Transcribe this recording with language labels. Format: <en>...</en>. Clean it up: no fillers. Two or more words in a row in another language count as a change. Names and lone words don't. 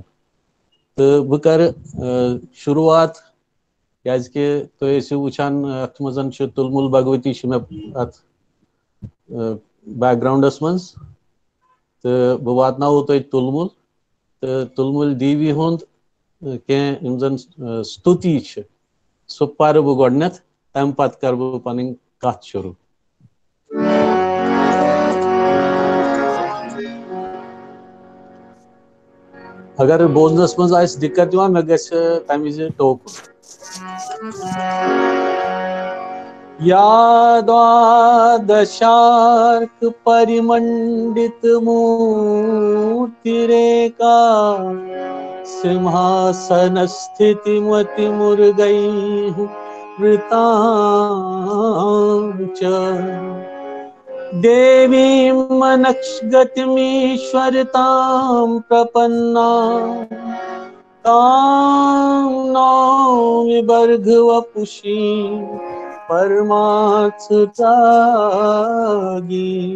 <ks>تہٕ بہٕ کرٕ شروعات کیازِ کہِ تُہۍ ٲسِو وٕچھان اتھ منٛز چھُ تُلمُل بھگوتی چھِ مےٚ اتھ بیک گراونڈس منٛز تہٕ بہٕ واتناوو تۄہہِ تُلمُل تہٕ تُلمُل دیوی ہُنٛد کینٛہہ یِم زن ستُتی چھِ سُہ پرٕ بہٕ گۄڈنیٚتھ تمہِ پتہٕ کرٕ بہٕ پنٕنۍ کتھ شروٗع. اگر بوزنس منٛز آسہِ دِقت یِوان مےٚ گژھِ تمہِ وِزِ ٹوکُن.</ks> <sa>या द्वादशार्क परिमंडित मूर्तिरेका सिंहासन स्थिति मति मुर्गैः वृतां च देवीं मनक्षगतिमीश्वरतां प्रपन्ना तां नौमि भर्गवपुषी परमार्थतागी</sa>